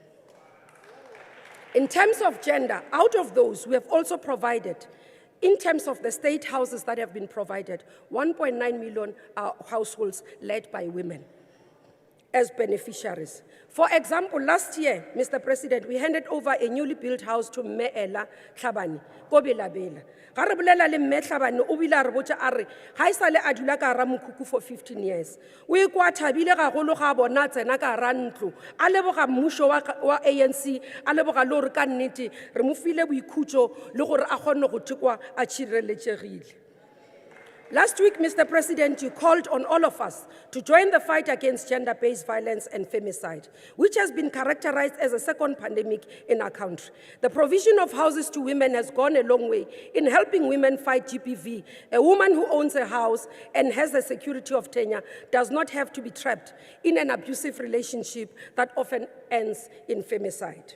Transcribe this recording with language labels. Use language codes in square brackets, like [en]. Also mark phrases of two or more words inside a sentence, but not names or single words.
[en] In terms of gender, out of those, we have also provided, in terms of the state houses that have been provided, 1.9 million are households led by women as beneficiaries. For example, last year, Mr. President, we handed over a newly built house to Mme Tlhabane, ko Belabela. [tn] Ga re bolela le Mme Tlhabane, o bile a re botsa a re, ha e sale a dula ka hara mokhukhu [en] for 15 years. [tn] O ikwa thabile gagolo ga bona tsena ka hara ntlo, a leboga mmusho wa ANC, a leboga le gore ka nnete re mo file boikhutso le gore a kgone go tekwa a tshireletsegile. [en] Last week, Mr. President, you called on all of us to join the fight against gender-based violence and femicide, which has been characterized as a second pandemic in our country. The provision of houses to women has gone a long way in helping women fight GBV. A woman who owns a house and has the security of tenure does not have to be trapped in an abusive relationship that often ends in femicide.